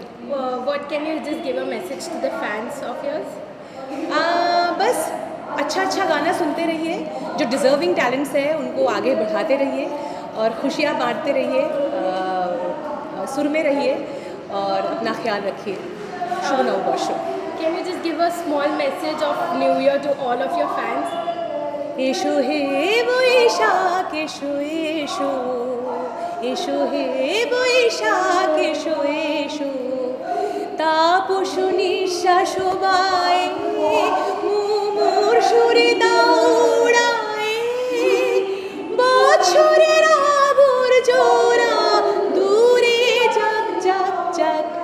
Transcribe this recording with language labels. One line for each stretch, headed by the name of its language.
English: What can you just give a message to the fans of yours?
Hindi: बस अच्छा गाना सुनते रहिए, जो डिज़र्विंग टैलेंट्स है उनको आगे बढ़ाते रहिए और खुशियाँ बांटते रहिए, सुर में रहिए और अपना ख्याल रखिए. शुभ नववर्ष.
English: Can you just give a small message of New Year to all of your fans?
Bangla: এসো হে বৈশাখ এসো এসো, এসো হে বৈশাখ এসো এসো, তাপস নিঃশ্বাস বায়ে মুমুর সুরে দৌড়ায়, বছরের আবর্জনা দূরে যাক যাক যাক.